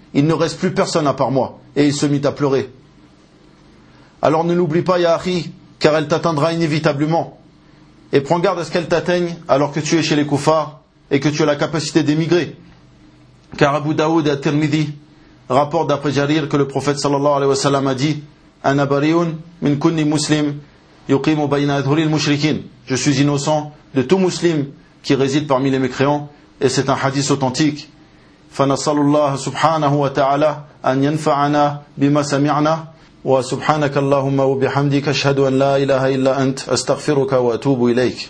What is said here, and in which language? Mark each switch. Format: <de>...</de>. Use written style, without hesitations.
<fr>Il ne reste plus personne à part moi. » Et il se mit à pleurer. Alors ne l'oublie pas, Yahri, car elle t'atteindra inévitablement. Et prends garde à ce qu'elle t'atteigne alors que tu es chez les Koufars et que tu as la capacité d'émigrer. Car Abu Daoud et At-Tirmidhi rapporte d'après Jarir que le prophète sallallahu alayhi wa sallam a dit</fr> <ar>أنا بريء من كل مسلم يقيم بين أظهر المشركين.</ar> <fr>Je suis innocent de tout musulman qui réside parmi les mécréants. Et c'est un hadith authentique.</fr> <ar>فنسأل الله سبحانه وتعالى أن ينفعنا بما سمعنا. وسبحانك اللهم وبحمدك أشهد أن لا إله إلا أنت أستغفرك وأتوب إليك.</ar>